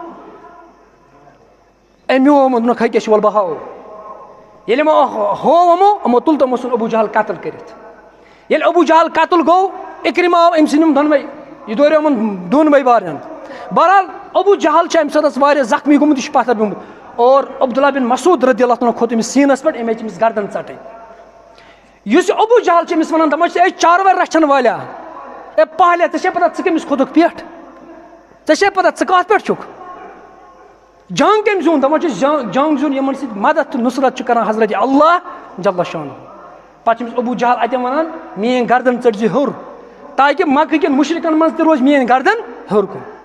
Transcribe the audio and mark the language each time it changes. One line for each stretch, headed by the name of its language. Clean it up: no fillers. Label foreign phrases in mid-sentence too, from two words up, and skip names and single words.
Kashmiri: أمۍ ہووُم دوٚپنکھ ہیٚکہِ وَلہٕ بہٕ ہاوو ییٚلہِ یِمو ہوو یِمو تُل تِمو ژھُن ابوٗ جہل قتل کٔرِتھ ییٚلہِ ابوٗ جہل قتل گوٚو اِکرِما آو أمۍ سٕنٛدۍ یِم دۄنوَے یہِ دوریو یِمن دۄنوَے بارٮ۪ن بہرحال ابوٗ جہل چھُ اَمہِ ساتہٕ واریاہ زخمی گوٚمُت یہِ چھُ پتھر پیوٚمُت اور عبداللہ بن مسعود
Arabic: رضی اللہ تعالیٰ
Kashmiri: کھوٚت أمِس سیٖنس پٮ۪ٹھ أمۍ ہیٚچ أمِس گردن ژٹٕنۍ یُس یہِ ابوٗ جہل چھُ أمِس ونان دپان چھِ اے چاروٲے رچھن والیاہ اے پہلے ژےٚ چھے پتہ ژٕ کٔمِس کھوٚتُکھ پٮ۪ٹھ ژےٚ چھے پتہ ژٕ کتھ پٮ۪ٹھ چھُکھ جنگ کٔمۍ زیوٗن دپان چھِ جنگ زیوٗن یِمن سۭتۍ مدد تہٕ نُصرت چھُ کران حضرت اللہ
Arabic: جل شانہ
Kashmiri: پتہٕ چھُ أمِس ابوٗ جہل اَتٮ۪ن ونان میٲنۍ گردن ژٔٹۍ زِ ہیوٚر تاکہِ مکہٕ کٮ۪ن مُشرِکن منٛز تہِ روزِ میٲنۍ گردن ہیوٚر کُن